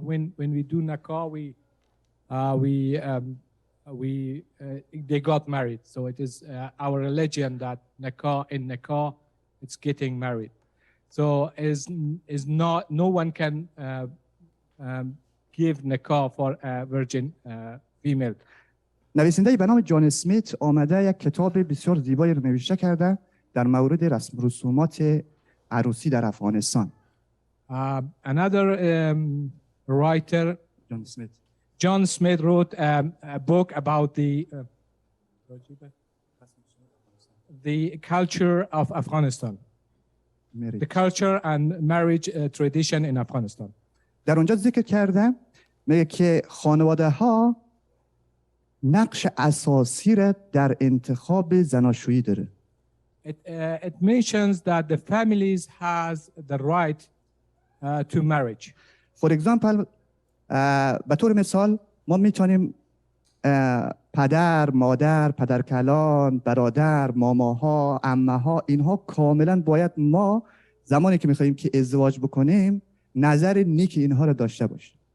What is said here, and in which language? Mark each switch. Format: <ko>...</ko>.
<en>When we do nakah, they got married. So it is our religion that nakah, it's getting married. So is not, no one can give nakah for a virgin female.</en> <fa>نویسنده‌ای به نام جان اسمیت آمده یک کتاب بسیار زیبایی رو نوشته کرده در مورد رسم رسومات عروسی در افغانستان.</fa> <en>Another writer, John Smith wrote a book about the culture of Afghanistan, the culture and marriage tradition in Afghanistan.</en> <fa>در اونجا ذکر کرده میگه که خانواده ها نقش اساسی را در انتخاب زناشویی داره.</fa> <en>It mentions that the families has the right to marriage. For example,</en> <fa>به طور مثال ما میتونیم پدر، مادر، پدرکلان، برادر، ماماها، عمه‌ها اینها کاملا باید ما زمانی که میخوایم که ازدواج بکنیم نظر نیک اینها رو داشته باشیم.</fa>